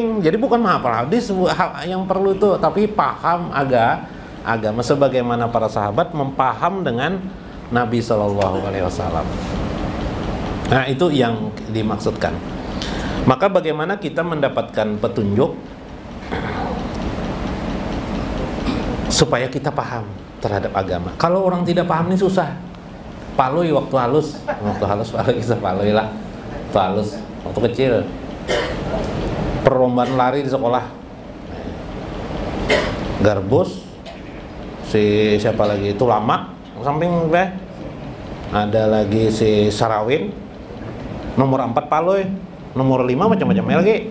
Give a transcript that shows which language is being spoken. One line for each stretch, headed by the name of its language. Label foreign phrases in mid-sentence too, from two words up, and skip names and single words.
Indonesian: Jadi bukan menghafal hadis yang perlu itu, tapi paham agama sebagaimana para sahabat mempaham dengan Nabi SAW. Nah, itu yang dimaksudkan. Maka bagaimana kita mendapatkan petunjuk supaya kita paham terhadap agama. Kalau orang tidak paham ini susah.
Banjar: Palui waktu halus palui bisa palui lah. Waktu halus, waktu kecil. Perlombaan lari di sekolah. Garbus, si siapa lagi itu Lama, samping ada lagi si Sarawin, nomor 4 palui, nomor 5 macam-macam lagi.